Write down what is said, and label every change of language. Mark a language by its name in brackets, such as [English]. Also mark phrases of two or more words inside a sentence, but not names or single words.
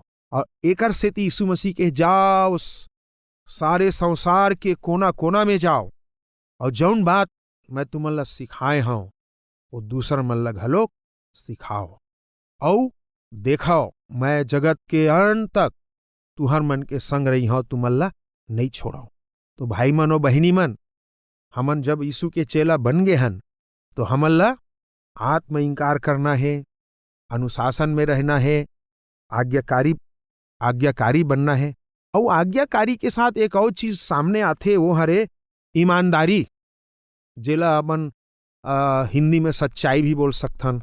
[Chhattisgarhi] और एकर से यीशु मसीह के जाओ सारे संसार के कोना कोना में जाओ और जौन बात मैं तुमन ला सिखाए हूँ वो दूसर मन ला घलोक सिखाओ और देखाओ मैं जगत के अंत तक तुहर मन के संग रही हूँ, तुमन ला नहीं छोड़ाओ। तो भाई मन और बहिनी मन, हमन जब यीशु के चेला बन गए हन तो हमन ला आत्म इंकार करना है, अनुशासन में रहना है, आज्ञाकारी बनना है। और आज्ञाकारी के साथ एक और चीज सामने आते, वो हरे ईमानदारी, जेला अपन हिंदी में सच्चाई भी बोल सकथन।